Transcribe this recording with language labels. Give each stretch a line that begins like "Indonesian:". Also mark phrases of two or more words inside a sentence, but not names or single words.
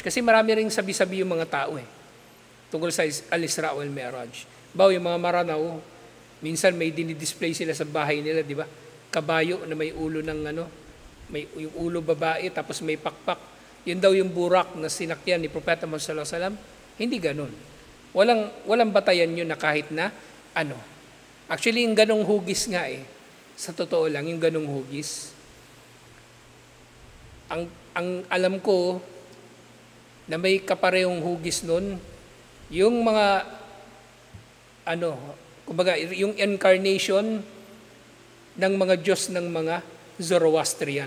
Filipino: Kasi marami ring sabi-sabi yung mga tao tungkol sa Al-Isra wal Mi'raj. Bawo yung mga maranaw, minsan may dinidisplay sila sa bahay nila, di ba? Kabayo na may ulo ng may yung ulo babae tapos may pakpak. Yun daw yung burak na sinakyan ni Propeta Muhammad
Arabic: صلى الله عليه وسلم.
Filipino: Hindi ganun. Walang batayan yun na kahit na ano. Actually, yung ganong hugis nga sa totoo lang, yung ganong hugis, ang alam ko na may kaparehong hugis nun, yung mga kumbaga, yung incarnation ng mga Diyos ng mga Zoroastrian.